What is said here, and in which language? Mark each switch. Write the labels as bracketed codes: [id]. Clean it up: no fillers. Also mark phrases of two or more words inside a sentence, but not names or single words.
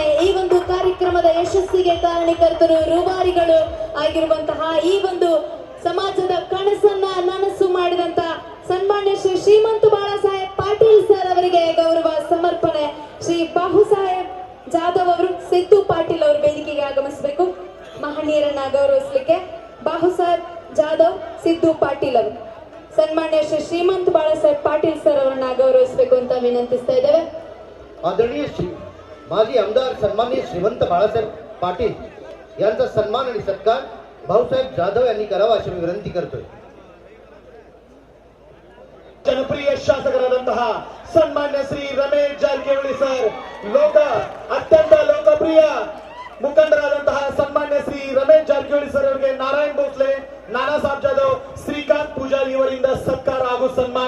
[kn] ಈ ಒಂದು ಕಾರ್ಯಕ್ರಮದ ಯಶಸ್ಸಿಗೆ ಕಾರಣೀಕರ್ತರು, ರೂವಾರಿಗಳು ಆಗಿರುವಂತಹ ಈ ಒಂದು ಸಮಾಜದ ಕನಸನ್ನ ನನಸು ಮಾಡಿದಂತ ಸನ್ಮಾನ್ಯ ಶ್ರೀ ಶ್ರೀಮಂತ ಬಾಳಾಸಾಹೇಬ್ ಪಾಟೀಲ್ ಸರ್ ಅವರಿಗೆ ಗೌರವ ಸಮರ್ಪಣೆ. ಶ್ರೀ ಬಾಹು ಸಾಹೇಬ್ ಜಾಧವ್ ಅವರು, ಸಿದ್ದು ಪಾಟೀಲ್ ಅವರು ವೇದಿಕೆಗೆ ಆಗಮಿಸಬೇಕು. ಮಹನೀಯರನ್ನ ಗೌರವಿಸಲಿಕ್ಕೆ ಬಾಹು ಸಾಹೇಬ್ ಜಾಧವ್, ಸಿದ್ದು ಪಾಟೀಲ್ ಅವರು. ಸನ್ಮಾನ್ಯ ಶ್ರೀ ಶ್ರೀಮಂತ ಬಾಳಾಸಾಹೇಬ್ ಪಾಟೀಲ್ ಸರ್ ಅವರನ್ನ ಗೌರವಿಸಬೇಕು ಅಂತ ವಿನಂತಿಸ್ತಾ ಇದ್ದೇವೆ. [mr] आदरणीय माजी आमदार सन्माननीय श्रीमंत बाळासाहेब पाटील यांचा सन्मान आणि सत्कार भाऊसाहेब जाधव यांनी करावा अशी मी विनंती करतोय. [kn] ಜನಪ್ರಿಯ ಶಾಸಕರಾದಂತಹ ಸನ್ಮಾನ್ಯ ಶ್ರೀ ರಮೇಶ್ ಜಾರಕಿಹೊಳಿ ಸರ್, ಅತ್ಯಂತ ಲೋಕಪ್ರಿಯ ಮುಖಂಡರಾದಂತಹ ಸನ್ಮಾನ್ಯ ಶ್ರೀ ರಮೇಶ್ ಜಾರಕಿಹೊಳಿ ಸರ್ ಅವರಿಗೆ ನಾರಾಯಣ್ ಭೋಸ್ಲೆ, ನಾನಾ ಸಾಹೇಬ್ ಜಾಧವ್, ಶ್ರೀಕಾಂತ್ ಪೂಜಾರಿ ಅವರಿಂದ ಸತ್ಕಾರ ಹಾಗೂ ಸನ್ಮಾನ.